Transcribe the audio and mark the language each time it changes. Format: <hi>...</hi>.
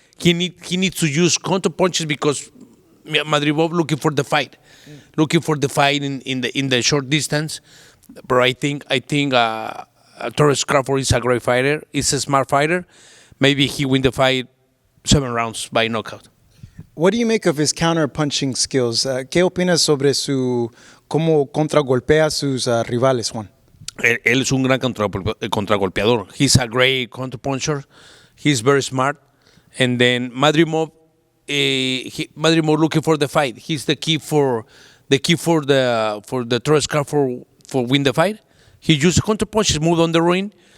<en>He needs to use counter punches because Madrimov looking for the fight, in the short distance. But I think Terence Crawford is a great fighter. He's a smart fighter. Maybe he win the fight 7 rounds by knockout. What do you make of his counter-punching skills?</en> <es>¿Qué opinas sobre cómo contragolpea a sus rivales, Juan? Él es un gran contragolpeador.</es> <en>He's a great counterpuncher. He's very smart. And then Madrimov looking for the fight. He's the key for the Terence Crawford for win the fight. He used counterpunches, move on the ring.</en>